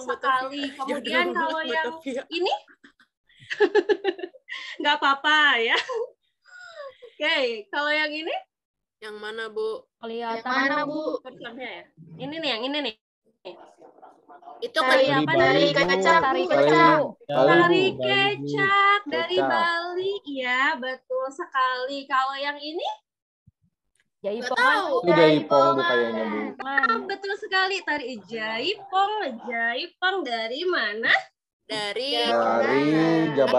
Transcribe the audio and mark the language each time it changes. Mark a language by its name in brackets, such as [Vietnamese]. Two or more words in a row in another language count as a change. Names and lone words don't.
[Indonesian] sekali. Batavia. Kemudian Jangan kalau bilang yang Batavia. ini nggak apa-apa ya. Oke, kalau yang ini Yang mana Bu? Kelihatan. Mana Bu? ya. Ini nih, yang ini nih. Itu Tari kan apa? Bali, Tari Bu. kecak, Tari Bu. kecak. Tari Bu. kecak dari Kecak. Bali, ya betul sekali. Kalau yang ini nggak Jaipongan, tahu. Bu. Itu Jaipong Bu kayaknya Bu. betul sekali tari Jaipong. Jaipong dari mana? Dari Dari Jawa